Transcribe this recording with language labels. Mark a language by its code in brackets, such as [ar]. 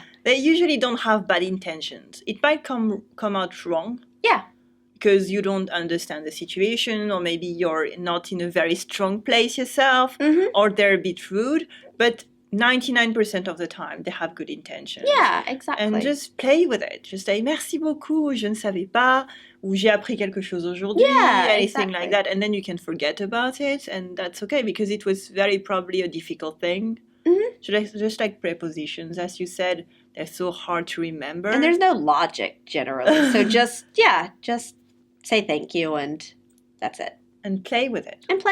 [en] They usually don't have bad intentions. It might come out wrong. Yeah. Because you don't understand the situation, or maybe you're not in a very strong place yourself, or they're a bit rude. But 99% of the time, they have good intentions. Yeah, exactly. And just play with it. Just say, [fr] merci beaucoup, je ne savais pas, ou j'ai appris quelque chose aujourd'hui, [en] anything like that. And then you can forget about it, and that's okay, because it was very probably a difficult thing. Just like prepositions, as you said, they're so hard to remember. And there's no logic, generally. So just say thank you, and that's it. And play with it.